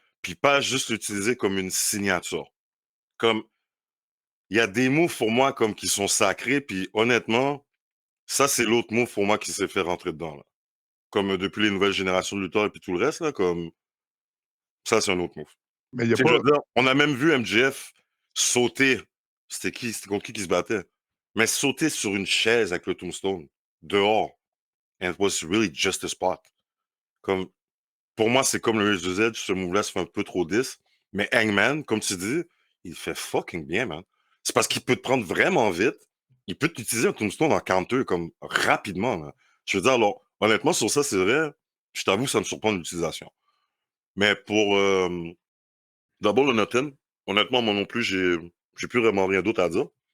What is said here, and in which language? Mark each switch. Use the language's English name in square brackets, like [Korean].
[French] Puis pas juste l'utiliser comme une signature. Comme, il y a des moves pour moi comme qui sont sacrés, puis honnêtement, ça c'est l'autre move pour moi qui s'est fait rentrer dedans. Là. Comme depuis les nouvelles générations de lutteurs et puis tout le reste, là, comme ça c'est un autre move. Mais il n'y a Tu sais, je pas. veux dire, on a même vu MJF sauter. C'était qui? C'était contre qui se battait? Mais sauter sur une chaise avec le Tombstone, dehors. [English] And it was really just a spot. [French] Comme, pour moi, c'est comme le Razor's Edge, ce move-là se fait un peu trop 10. Mais Hangman, comme tu dis, il fait fucking bien, man. C'est parce qu'il peut te prendre vraiment vite. Il peut t'utiliser un Tombstone en counter comme rapidement. Là. Je veux dire, alors, honnêtement, sur ça, c'est vrai. Je t'avoue, ça me surprend l'utilisation. Mais pour Double or Nothing, honnêtement, moi non plus, j'ai plus vraiment rien d'autre à dire.